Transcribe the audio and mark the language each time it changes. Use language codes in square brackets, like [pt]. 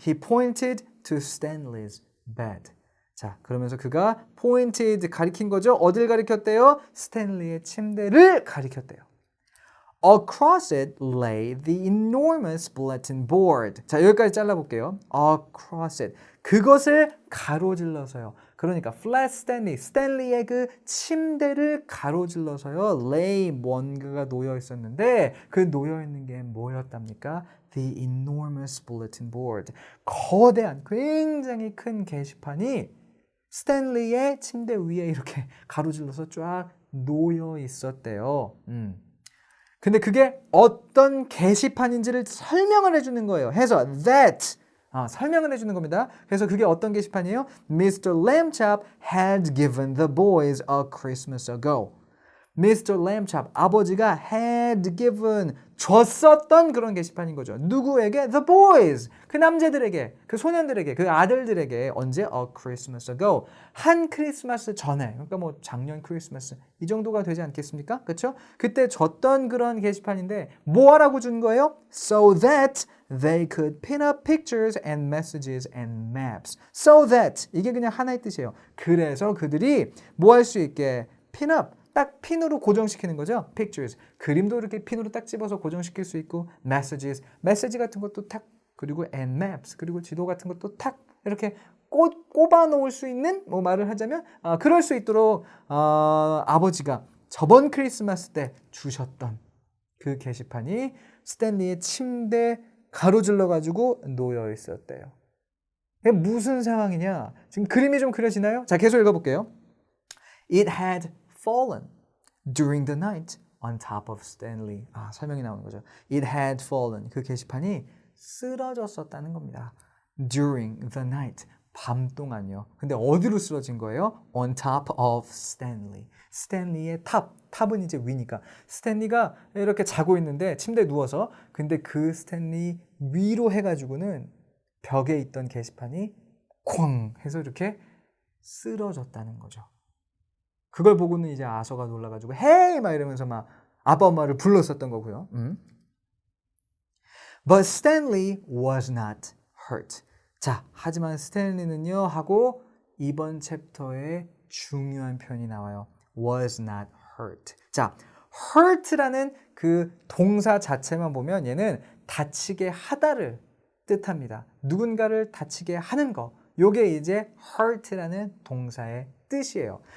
[en] He pointed to Stanley's bed. [ko] 자, 그러면서 그가 pointed 가리킨 거죠. 어딜 가리켰대요? 스탠리의 침대를 가리켰대요. [en] Across it lay the enormous bulletin board. [ko] 자, 여기까지 잘라볼게요. [en] Across it. [ko] 그것을 가로질러서요. 그러니까 flat Stanley, 스탠리의 그 침대를 가로질러서요. lay 뭔가가 놓여 있었는데 그 놓여 있는 게 뭐였답니까? [en] The enormous bulletin board. [ko] 거대한 굉장히 큰 게시판이 스탠리의 침대 위에 이렇게 가로질러서 쫙 놓여 있었대요. 근데 그게 어떤 게시판인지를 설명을 해주는 거예요. 해서 that 설명을 해주는 겁니다. 그래서 그게 어떤 게시판이에요? [en] Mr. Lambchop had given the boys a Christmas ago. Mr. [ko] Lambchop 아버지가 [en] had given [ko] 줬었던 그런 게시판인 거죠. 누구에게? [en] The boys [ko] 그 남자들에게 그 소년들에게 그 아들들에게 언제? [en] A Christmas ago [ko] 한 크리스마스 전에 그러니까 뭐 작년 크리스마스 이 정도가 되지 않겠습니까? 그렇죠? 그때 줬던 그런 게시판인데 뭐 하라고 준 거예요? [en] So that they could pin up pictures and messages and maps. So that [ko] 이게 그냥 하나의 뜻이에요. 그래서 그들이 뭐 할 수 있게 [en] pin up [ko] 딱 핀으로 고정시키는 거죠. [en] Pictures. [ko] 그림도 이렇게 핀으로 딱 집어서 고정시킬 수 있고 Messages. 메시지 같은 것도 탁 그리고 [en] and maps. [ko] 그리고 지도 같은 것도 탁 이렇게 꼽아 놓을 수 있는 뭐 말을 하자면 그럴 수 있도록 아버지가 저번 크리스마스 때 주셨던 그 게시판이 스탠리의 침대 가로질러 가지고 놓여 있었대요. 이게 무슨 상황이냐? 지금 그림이 좀 그려지나요? 자, 계속 읽어볼게요. [en] It had fallen during the night on top of Stanley. [ko] 설명이 나오는 거죠. [en] It had fallen. [ko] 그 게시판이 쓰러졌었다는 겁니다. [en] During the night. [ko] 밤 동안요. 근데 어디로 쓰러진 거예요? [en] On top of Stanley. [ko] 스탠리의 탑. 탑은 이제 위니까. 스탠리가 이렇게 자고 있는데 침대에 누워서 근데 그 스탠리 위로 해가지고는 벽에 있던 게시판이 쾅 해서 이렇게 쓰러졌다는 거죠. 그걸 보고는 이제 아서가 놀라가지고 헤이 막 이러면서 막 아빠 엄마를 불렀었던 거고요. [en] But Stanley was not hurt. [ko] 자, 하지만 스탠리는요 하고 이번 챕터에 중요한 표현이 나와요. [en] Was not hurt. [ko] 자, hurt라는 그 동사 자체만 보면 얘는 다치게 하다를 뜻합니다. 누군가를 다치게 하는 거. 요게 이제 hurt라는 동사의 뜻이에요.